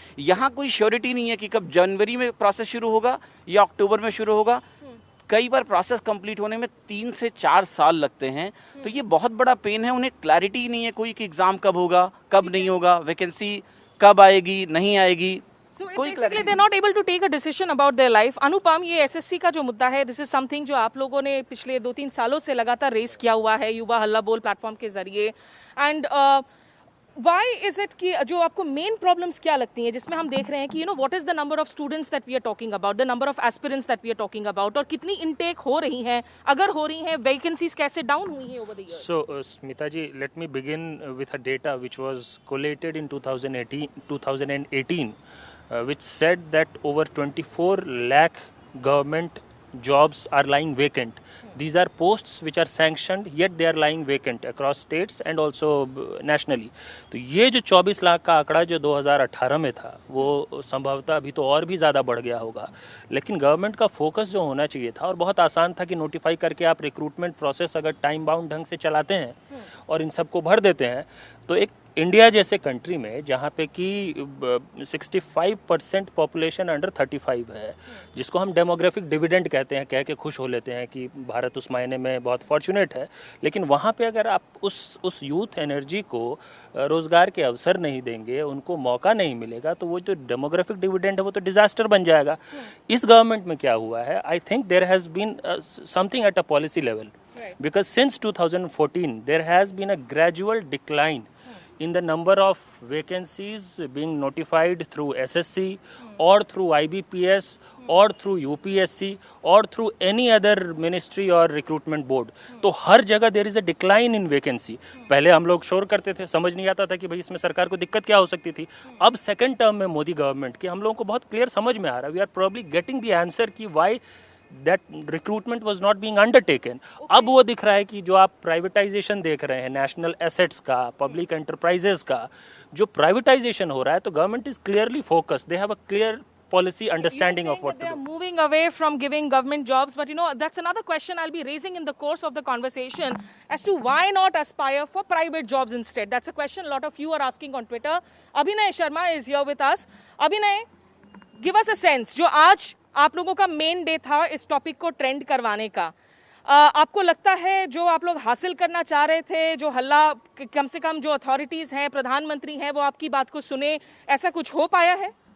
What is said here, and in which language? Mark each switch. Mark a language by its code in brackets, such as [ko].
[hi] यहाँ कोई श्योरिटी नहीं है कि कब जनवरी में प्रोसेस शुरू होगा या अक्टूबर में शुरू होगा. कई बार प्रोसेस कंप्लीट होने में 3 से 4 साल लगते हैं. तो ये बहुत बड़ा पेन है. उन्हें क्लैरिटी नहीं है कोई कि एग्जाम कब होगा, कब नहीं होगा, वैकेंसी कब आएगी, नहीं आएगी. [en] So basically they're not able to take a decision about their life. [hi] Anupam, ये एसएससी का जो मुद्दा है, [en] this is something [hi] जो आप लोगों ने पिछले 2-3 सालों से लगातार रेस किया हुआ है युवा हल्ला बोल प्लेटफॉर्म के जरिए. [en] and why is it [hi] कि जो आपको मेन प्रॉब्लम्स क्या लगती हैं जिसमें हम देख रहे हैं कि [en] you know what is the number of students that we are talking about, [hi] the number of aspirants that we are talking about, और कितनी इनटेक हो रही हैं, अगर हो रही हैं, वैकेंसीज कैसे डाउन हुई हैं [en] Over the year. So, Smita ji, let me begin with a data which was collated in 2018, which said that over 24 lakh government jobs are lying vacant. These are posts which are sanctioned, yet they are lying vacant across states and also nationally. [hi] तो ये जो 24 लाख का आंकड़ा जो 2018 में था, वो संभवतः अभी तो और भी ज़्यादा बढ़ गया होगा. लेकिन गवर्नमेंट का फोकस जो होना चाहिए था, और बहुत आसान था कि नोटिफाई करके आप रिक्रूटमेंट प्रोसेस अगर टाइम बाउंड ढंग से चलाते हैं और इन सबको भर देते हैं, तो एक इंडिया जैसे कंट्री में जहाँ पे कि 65% पॉपुलेशन अंडर 35 है, जिसको हम डेमोग्राफिक डिविडेंड कहते हैं, कह के खुश हो लेते हैं कि भारत उस मायने में बहुत फॉर्चुनेट है. लेकिन वहाँ पे अगर आप उस यूथ एनर्जी को रोज़गार के अवसर नहीं देंगे, उनको मौका नहीं मिलेगा, तो वो जो डेमोग्राफिक डिविडेंड है वो तो डिज़ास्टर बन जाएगा. इस गवर्नमेंट में क्या हुआ है, [en] I think there has been something at a policy level, because since 2014 there has been a gradual decline in the number of vacancies being notified through SSC or through IBPS or through UPSC or through any other ministry or recruitment board. [hi] तो हर जगह [en] there is a decline in vacancy. [hi] पहले हम लोग शोर करते थे, समझ नहीं आता था कि भाई इसमें सरकार को दिक्कत क्या हो सकती थी. अब सेकेंड टर्म में मोदी गवर्नमेंट की हम लोगों को बहुत क्लियर समझ में आ रहा है. [en] We are probably getting the answer कि why that recruitment was not being undertaken. [hi] अब वो दिख रहा है कि जो आप प्राइवेटाइजेशन देख रहे हैं नेशनल एसेट्स का, पब्लिक एंटरप्राइजेस का, जो प्राइवेटाइजेशन हो रहा है, तो [en] Government is clearly focused. They have a clear policy understanding of what they to are do. moving away from giving government jobs, but you know that's another question I'll be raising in the course of the conversation as to why not aspire for private jobs instead. That's a question a lot of you are asking on Twitter. Abhinay Sharma is here with us. Abhinay, give us a sense. [hi] जो आज आप लोगों का main day था इस topic को trend करवाने का, आपको लगता है जो आप लोग हासिल करना चाह रहे थे, जो हल्ला, कम से कम जो अथॉरिटीज हैं, प्रधानमंत्री हैं, वो आपकी बात को सुने, ऐसा कुछ हो पाया है?